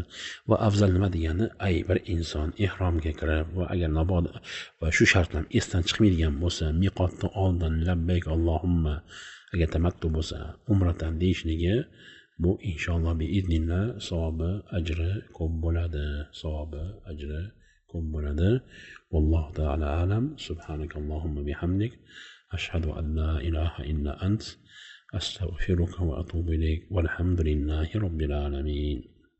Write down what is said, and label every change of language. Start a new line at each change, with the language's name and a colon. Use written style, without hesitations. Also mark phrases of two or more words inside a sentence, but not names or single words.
Uzbek: Va afzal nima degani, bir inson ihromga kirib va agar mabodo va shu shartlar esdan chiqmaydigan bo'lsa, miqotdan oldin
Arabic: لبيك اللهم,
Uzbek: agar tamattu bo'lsa, umratan deyishligi, bu
Arabic: إن شاء الله بإذن الله
Uzbek: savobi, ajri ko'p bo'ladi.
Arabic: والله تعالى أعلم. سبحانك اللهم وبحمدك أشهد أن لا إله إلا أنت أستغفرك وأتوب إليك. والحمد لله رب العالمين.